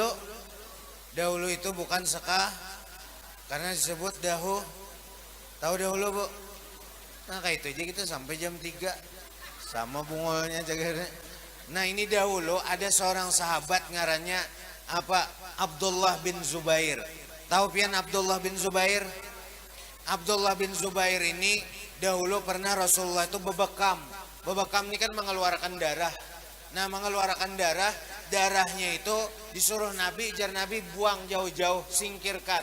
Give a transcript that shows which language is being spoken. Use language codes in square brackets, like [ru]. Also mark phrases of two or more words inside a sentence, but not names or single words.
[id] Dahulu itu bukan seka, karena disebut tahu dahulu bu? Nah kayak itu aja kita sampai jam 3, sama bungolnya jagarnya. [bjn] Nah ini dahulu ada seorang sahabat ngarannya apa? [id] Abdullah bin Zubair. [bjn] Tahu pian Abdullah bin Zubair? [id] Abdullah bin Zubair ini dahulu pernah Rasulullah itu bebekam. Bebekam ini kan mengeluarkan darah. Nah mengeluarkan darah, darahnya itu disuruh Nabi, jar Nabi buang jauh-jauh, singkirkan.